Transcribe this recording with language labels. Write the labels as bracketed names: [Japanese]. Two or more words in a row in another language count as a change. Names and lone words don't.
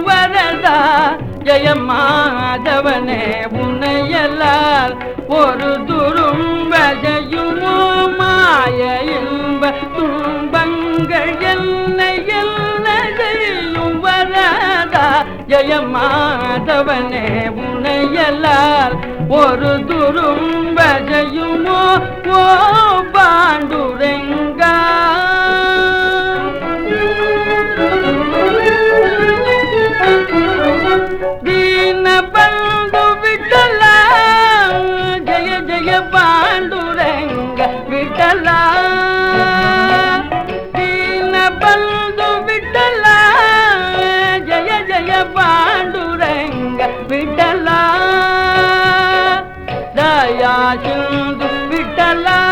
[Tamil] வரதா ஜெயமாதவனே உன்னையெல்லாம் ஒரு துரும்ப செய்யுமோ மாய இன்ப துன்பங்கள் எல்லை எல்லை செய்யும் வரதா ஜெயமாதவனே உன்னையெல்லாம் ஒரு துரும்ப செய்யுமோ ஓ பாண்டுரங்கா [Marathi] दीन बंधु विठला जय जय पांडुरंग विठला दीन बंधु विठला जय जय पांडुरंग विठला दया सिंधु विठला